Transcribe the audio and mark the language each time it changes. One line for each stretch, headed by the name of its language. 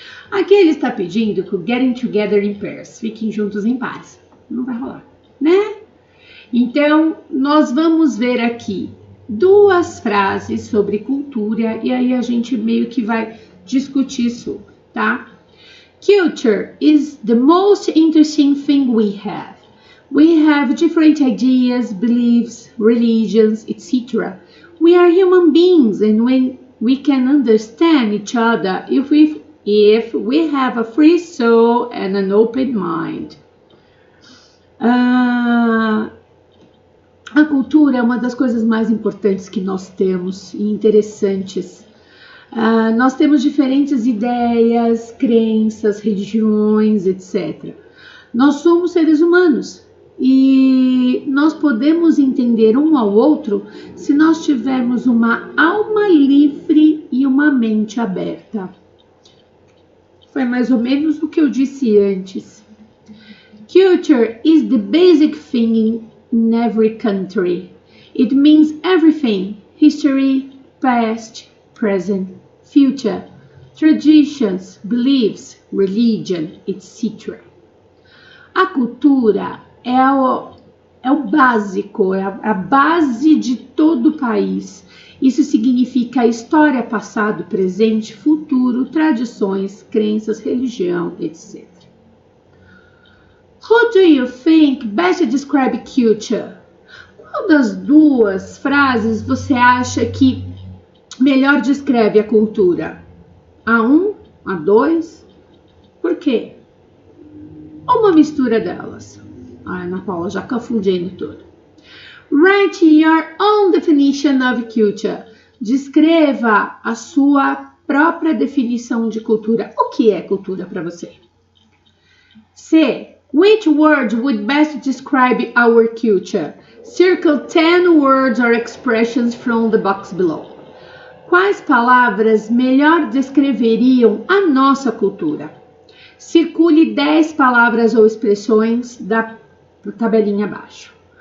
Portuguese: Aqui ele está pedindo que o
English: getting together in pairs,
Portuguese: fiquem juntos em pares. Não vai rolar, né? Então, nós vamos ver aqui duas frases sobre cultura e aí a gente meio que vai discutir isso, tá?
English: Culture is the most interesting thing we have. We have different ideas, beliefs, religions, etc. We are human beings and when we can understand each other if we have a free soul and an open mind.
Portuguese: A cultura é uma das coisas mais importantes que nós temos e interessantes. Nós temos diferentes ideias, crenças, religiões, etc. Nós somos seres humanos e nós podemos entender um ao outro se nós tivermos uma alma livre e uma mente aberta. Foi mais ou menos o que eu disse antes.
English: Culture is the basic thing in every country. It means everything: history, past, present, future, traditions, beliefs, religion, etc.
Portuguese: A cultura é o básico, é a base de todo o país. Isso significa a história, passado, presente, futuro, tradições, crenças, religião, etc.
English: Who do you think best describe culture?
Portuguese: Qual das duas frases você acha que melhor descreve a cultura? A1, A2? Por quê? Ou uma mistura delas? Ana Paula já confundindo tudo.
English: Write your own definition of culture.
Portuguese: Descreva a sua própria definição de cultura. O que é cultura para você? C.
English: Which word would best describe our culture? Circle 10 words or expressions from the box below.
Portuguese: Quais palavras melhor descreveriam a nossa cultura? Circule 10 palavras ou expressões da tabelinha abaixo.